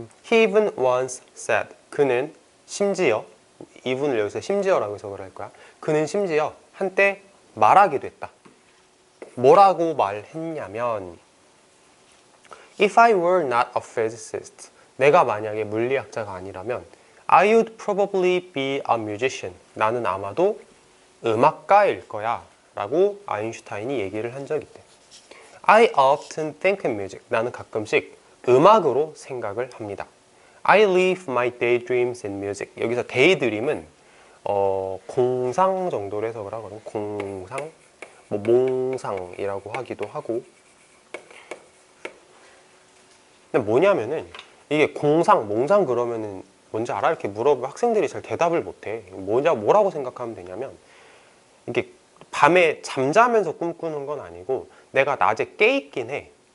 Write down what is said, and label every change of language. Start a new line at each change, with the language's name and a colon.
English: He even once said.
Korean: 그는 심지어, even을 여기서 심지어라고 해석을 할 거야. 그는 심지어 한때 말하기도 했다. 뭐라고 말했냐면
English: If I were not a physicist,
Korean: 내가 만약에 물리학자가 아니라면
English: I would probably be a musician.
Korean: 나는 아마도 음악가일 거야 라고 아인슈타인이 얘기를 한 적이 있대.
English: I often think in music.
Korean: 나는 가끔씩 음악으로 생각을 합니다.
English: I live my daydreams in music.
Korean: 여기서 daydream은 공상 정도로 해석을 하거든. 공상, 뭐 몽상이라고 하기도 하고. 근데 뭐냐면은 이게 공상, 몽상 그러면은 뭔지 알아? 이렇게 물어보면 학생들이 잘 대답을 못해. 뭐라고 생각하면 되냐면 이게 밤에 잠자면서 꿈꾸는 건 아니고 내가 낮에 깨있긴 해.